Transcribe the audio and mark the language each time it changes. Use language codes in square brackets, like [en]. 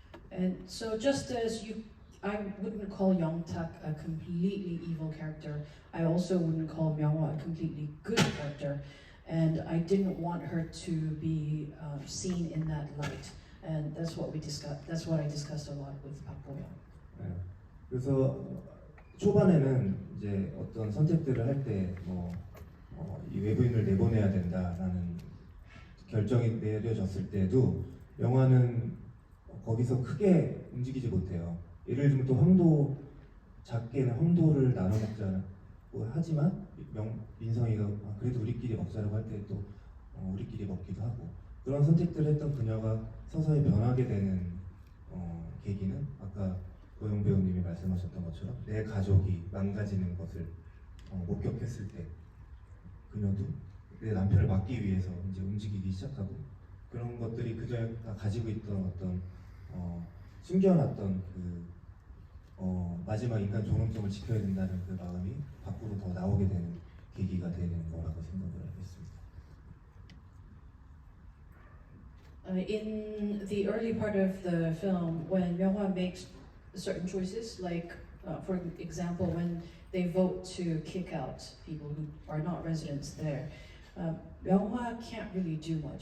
[en] And so just as I wouldn't call Young-tak a completely evil character, I also wouldn't call Myung-hwa a completely good character. And I didn't want her to be seen in that light. And that's what we discussed. That's what I discussed a lot with ParkBoYoung. [ko] 네. 그래서 초반에는 이제 어떤 선택들을 할 때 이 외부인을 내보내야 된다라는 결정이 내려졌을 때도 영화는 거기서 크게 움직이지 못해요. 예를 들면 또 작게는 황도를 나눠 먹자고 하지만 민성이가 그래도 우리끼리 먹자라고 할 때 또 우리끼리 먹기도 하고 그런 선택들을 했던 그녀가 서서히 변하게 되는 계기는 아까 고영 배우님이 말씀하셨던 것처럼 내 가족이 망가지는 것을 목격했을 때 그녀도 내 남편을 막기 위해서 이제 움직이기 시작하고 그런 것들이 그녀가 가지고 있던 어떤 숨겨놨던 마지막 인간 존엄성을 지켜야 된다는 그 마음이 밖으로 더 나오게 되는 계기가 되는 거라고 생각을 했습니다. [en] In the early part of the film, when Myung-hwa makes certain choices, like for example, when they vote to kick out people who are not residents there, Myung-hwa can't really do much.